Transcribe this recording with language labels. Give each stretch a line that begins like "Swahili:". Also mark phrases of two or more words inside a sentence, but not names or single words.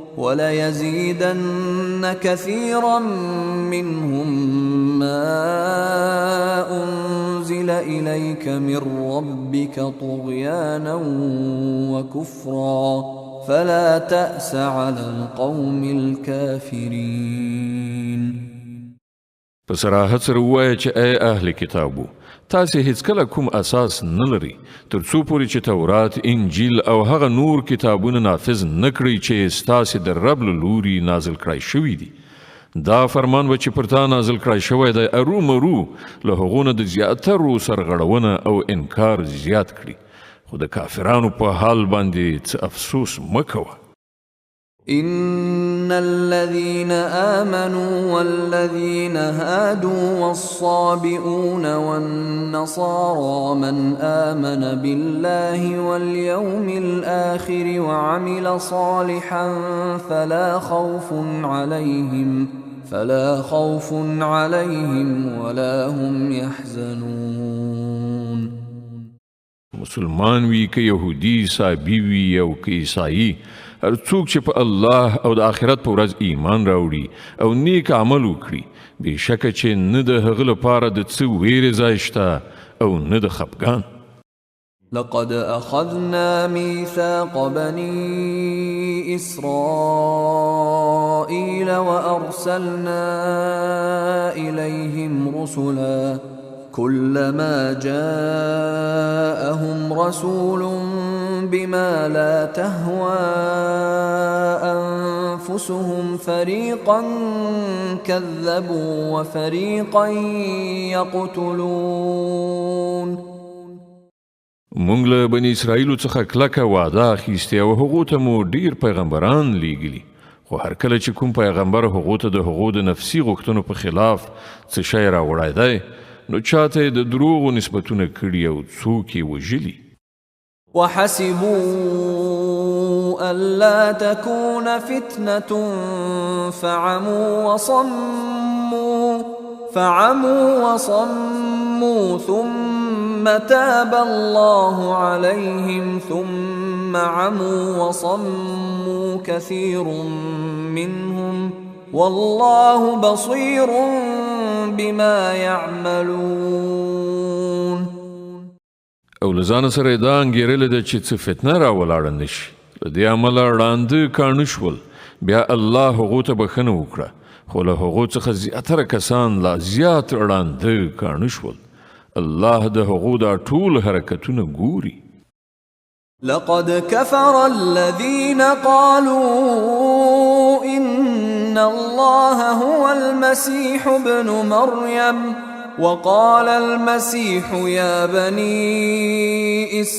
Arabic: وليزيدن كثيرا منهم ما أنزل إليك من ربك طغيانا وكفرا فلا تأس على القوم الكافرين
Pashto: په صراحت سره ووایه چې ای اهل کتابو تاسې هیڅکله کوم اساس نه لري تر څو پورې چې تورات انجیل او هغه نور کتابونه نافذ نه کړئ چې ستاسې د رب له لوري نازل کړای شوي دي دا فرمان به چې پر تا نازل کړای شوی دی ارومرو له هغو نه د زیاترو سرغړونه او انکار زیات کړي خو د کافرانو په حال باندې څه افسوس مه کوه
Arabic: إن الذين آمنوا والذين هادوا والصابئون والنصارى من آمن بالله واليوم الآخر وعمل صالحا فلا خوف عليهم ولا هم يحزنون
Pashto: مسلمان وی که یهودی صابی وی او که عیسائی هر څوک چې په الله او د آخرت په ورځ ایمان راوړي او نیک عمل وکړي بېشکه چې نه د هغه لپاره د څه ویرې ځای شته او نه د خفګان
Arabic: لقد أخذنا ميثاق بني إسرائيل وأرسلنا إليهم رسلا كلما جاءهم رسول بما لا تهوى أنفسهم فريقا كذبوا وفريقا يقتلون
Pashto: مونږ له بني اسرائیلو څخه کلکه وعده اخیستې او هغو ته مو ډیر پیغمبران لیږلي خو هر کله چې کوم پیغمبر هغو ته د هغو د نفسي غوښتنو په خلاف څه شی راوړی دی نو چاته د دروغو نسبتونه کړي او څوک یې وژلي
Arabic: وحسبوا ألا تكون فتنة فعموا وصموا ثم تاب الله عليهم ثم عموا وصموا كثير منهم والله بصير بما يعملون
Pashto: او لزان سره دا انګیرل ده چې څه فتنه راولاړه نشي له دې عمله ړانده کاڼه شول بیا الله هغو ته بخښنه وکړه خو له هغو څخه زیاتره کسان لا زیات ړانده کاڼه شول الله د هغو دا ټول حرکتونه ګوري
Arabic: لقد كفر الذين قالوا إن الله هو المسيح ابن مريم وقال المسيح يا بني